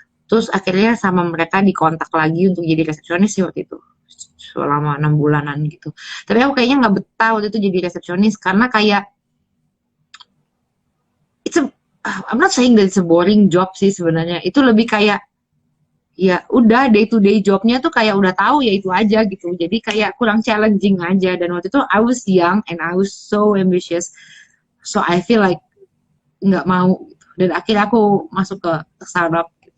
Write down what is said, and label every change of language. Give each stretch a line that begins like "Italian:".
Indonesian: Terus akhirnya sama mereka dikontak lagi untuk jadi resepsionis sih waktu itu, selama 6 bulanan gitu. Tapi aku kayaknya nggak betah waktu itu jadi resepsionis, karena kayak
English: it's a, I'm not saying that it's a boring job
Indonesian: sih sebenarnya. Itu lebih kayak ya udah day to day jobnya tuh kayak udah tahu ya itu aja gitu. Jadi kayak kurang challenging aja. Dan waktu itu
English: I was young and I was so ambitious. So I feel like
Indonesian: nggak mau gitu. Dan akhirnya aku masuk ke startup.